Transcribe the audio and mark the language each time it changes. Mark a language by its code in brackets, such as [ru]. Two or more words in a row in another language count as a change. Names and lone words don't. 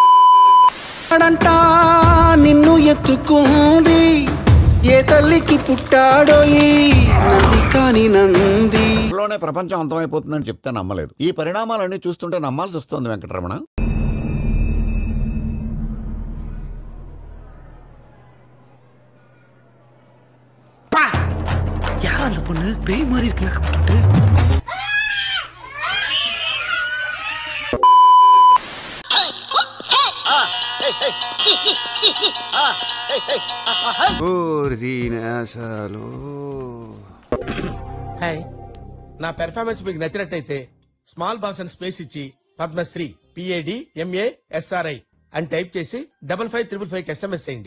[te] నిన్ను ఎత్తుకుంది ఏ తల్లికి పుట్టాడో ఈ నంది కాని నంది. లోనే ప్రపంచం అంతమైపోతుందని చెప్తే నమ్మలేదు. ఈ పరిణామాలన్నీ చూస్తుంటే నమ్మాల్సి వస్తుంది వెంకటరమణ. [ta] யார் அந்த பொண்ணு? பேய் மாதிரி இருக்கு மேக்கப் போட்டு. [te] హాయ్, నా పెర్ఫార్మెన్స్ మీకు నచ్చినట్టయితే [en] small boss [te] అని స్పేస్ ఇచ్చి పద్మశ్రీ PADMASRI అని టైప్ చేసి 5555 SMS చేయండి.